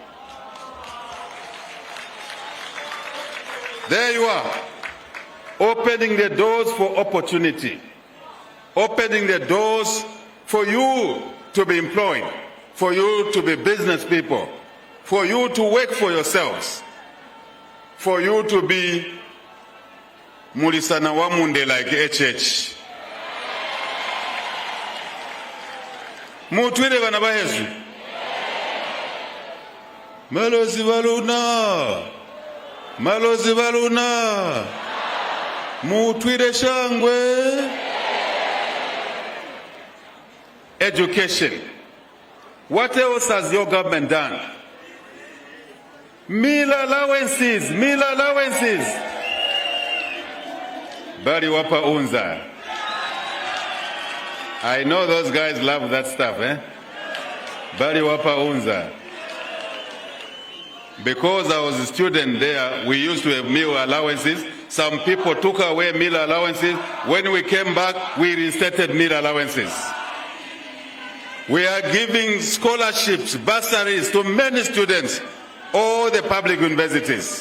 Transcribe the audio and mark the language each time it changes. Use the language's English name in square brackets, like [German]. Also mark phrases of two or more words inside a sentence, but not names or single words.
[English] There you are, opening the doors for opportunity, opening the doors for you to be employed, for you to be business people, for you to work for yourselves, for you to be Mulisana Wamunde like HH. [Lozi] Mutwire bana bahezu. Malozi baluna. Malozi baluna. Mutwire shangwe. [English] Education. What else has your government done? Meal allowances. [Lozi] Bari wapa unza. [English] I know those guys love that stuff, eh? [Lozi] Bari wapa unza. [English] Because I was a student there, we used to have meal allowances. Some people took away meal allowances. When we came back, we reinstated meal allowances. We are giving scholarships, bursaries to many students all the public universities.